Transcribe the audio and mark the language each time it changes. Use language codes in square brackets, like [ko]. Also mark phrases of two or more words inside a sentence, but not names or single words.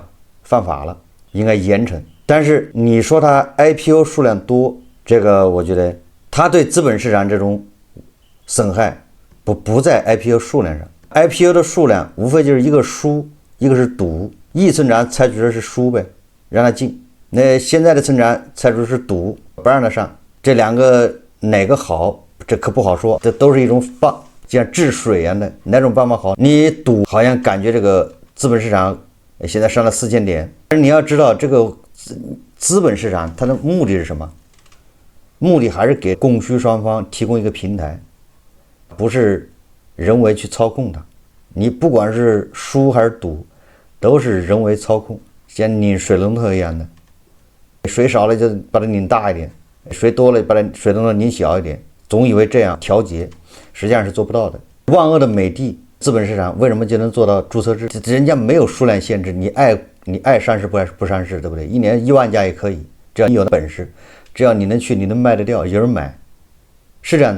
[zh] 犯法了，應該嚴懲。但是你說他 IPO 數量多，這個我覺得他對資本市場這種損害不在 IPO 數量上。IPO 的數量無非就是一個輸，一個是賭。易村長採取的是輸唄，讓他進。那現在的村長採取的是賭，不讓他上。這兩個哪個好，這可不好說。這都是一種辦，就像治水一樣的，哪種辦法好？你賭好像感覺這個資本市場現在上了4000點，但是你要知道这個資本市場它的目的是什麼？目的還是給供需雙方提供一個平台，不是人為去操控它。你不管是輸還是賭，都是人為操控，像擰水龍頭一樣的，水少了就把它擰大一點，水多了把它水龙头擰小一點，總以為這樣調節，實際上是做不到的。萬惡的美的資本市場為什麼就能做到注冊制？人家沒有數量限制，你愛上市不上市，對不对？一年1萬家也可以，只要你有的本事，只要你能去，你能賣得掉，有人買，是這樣的。